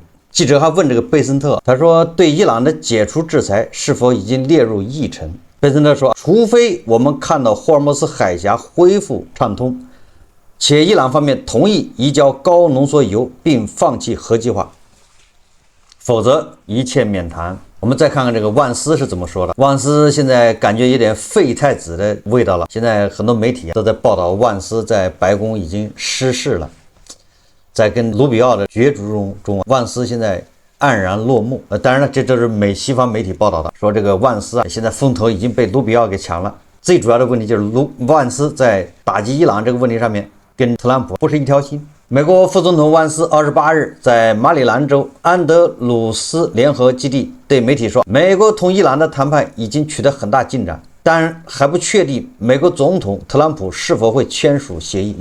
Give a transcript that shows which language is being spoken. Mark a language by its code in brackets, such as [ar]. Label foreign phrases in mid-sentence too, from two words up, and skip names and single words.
[zh] 記者還問這個貝森特，他說，對伊朗的解除制裁是否已經列入議程？貝森特說，除非我們看到霍爾木茲海峽恢復暢通，且伊朗方面同意移交高濃縮鈾並放棄核計劃，否則一切免談。我們再看看這個萬斯是怎麼說的。萬斯現在感覺有點废太子的味道了。現在很多媒体都在報道萬斯在白宮已經失勢了，在跟盧比奧的角逐中，萬斯現在黯然落幕。當然了，这是西方媒体報道的，說這個萬斯現在風頭已經被盧比奧給搶了。最主要的問題就是萬斯在打擊伊朗這個問題上面跟特朗普不是一條心。美國副總統萬斯28日在馬里蘭州安德魯斯聯合基地對媒體說，美國同伊朗的談判已經取得很大進展，但還不確定美國總統特朗普是否會簽署協議。